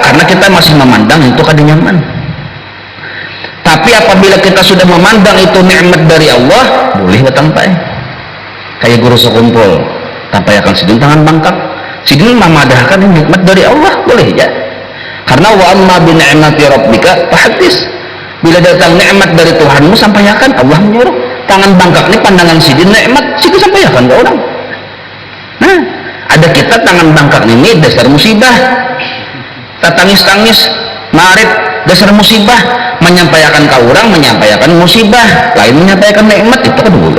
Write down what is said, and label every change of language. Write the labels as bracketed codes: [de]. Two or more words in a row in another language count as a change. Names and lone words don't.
[bjn] Karena kita masih memandang itu kada nyaman. Tapi apabila kita sudah memandang itu nikmat dari Allah, boleh tampai. Kayak guru sekumpul, tampai akan sidin tangan bangkak. Sidin memadahkan nikmat dari Allah, boleh ya. [ar] Karena وأما بنعمة ربك فحدث. [bjn] Bila datang nikmat dari Tuhanmu sampaikan, Allah menyuruh. Tangan bangkak ini pandangan sidin nikmat, sidin sampaikan ke orang. Nah, ada kita tangan bangkak ini dasar musibah, tangis marit dasar musibah, menyampaikan ke orang menyampaikan musibah, lain menyampaikan nikmat itu kan boleh.